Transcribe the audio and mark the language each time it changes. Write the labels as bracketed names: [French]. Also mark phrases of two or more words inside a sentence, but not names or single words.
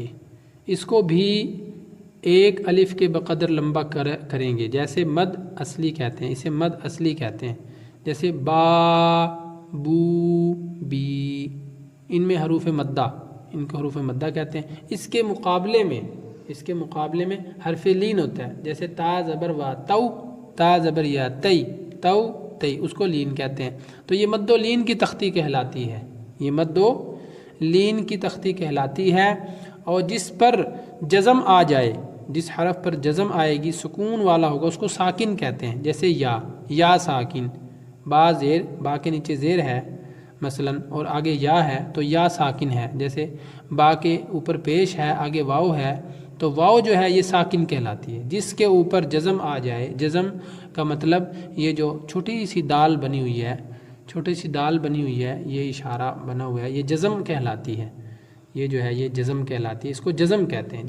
[Urdu] اس کو بھی ایک الف کے بقدر لمبا کریں گے، جیسے مد اصلی کہتے ہیں، اسے مد اصلی کہتے ہیں، جیسے با، بو، بی، ان میں حروف مدہ، ان کو حروف مدہ کہتے ہیں۔ اس کے مقابلے میں حرف لین ہوتا ہے، جیسے تا زبر وا تو، تا زبر یا تی، تو تی، اس کو لین کہتے ہیں۔ تو یہ مد و لین کی تختی کہلاتی ہے، یہ مد و لین کی تختی کہلاتی ہے۔ اور جس پر جزم آ جائے، جس حرف پر جزم آئے گی، سکون والا ہوگا، اس کو ساکن کہتے ہیں، جیسے یا ساکن، با زیر، با کے نیچے زیر ہے مثلا اور آگے یا ہے تو یا ساکن ہے، جیسے با کے اوپر پیش ہے، آگے واو ہے تو واو جو ہے یہ ساکن کہلاتی ہے۔ جس کے اوپر جزم آ جائے، جزم کا مطلب یہ جو چھوٹی سی دال بنی ہوئی ہے، چھوٹی سی دال بنی ہوئی ہے، یہ اشارہ بنا ہوا ہے، یہ جزم کہلاتی ہے، یہ جو ہے یہ جزم کہلاتی ہے، اس کو جزم کہتے ہیں۔